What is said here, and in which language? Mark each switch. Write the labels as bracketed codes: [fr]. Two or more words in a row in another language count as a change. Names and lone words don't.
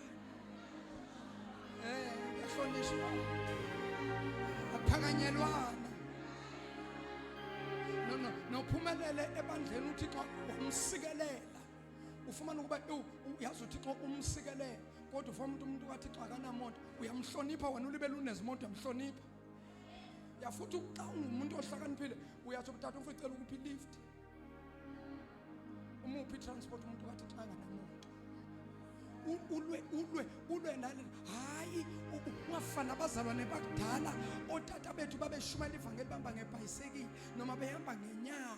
[zu] Kuyahlonishwa. Aphakanyelwana. [xh] Nophumelele ebandleni uThixo umsikelela. Ufumana ukuba uyazi uThixo umsikelela. [zu] Kodwa ufuna umuntu kaThixo akanamoto, uyamhlonipha wena ulibele unezimoto uyamhlonipha. [xh] Yafuthi xa ungumuntu ohlakaniphile uyathi ubuthatha uficela ukuphi lift. [zu] Umuphi transport umuntu kaThixo akanamoto. [xh] Ulwe nale hayi ungafana abazalwane bakudala otata bethu babeshumela ivangeli bamba ngebhayisekile noma behamba ngenyawo.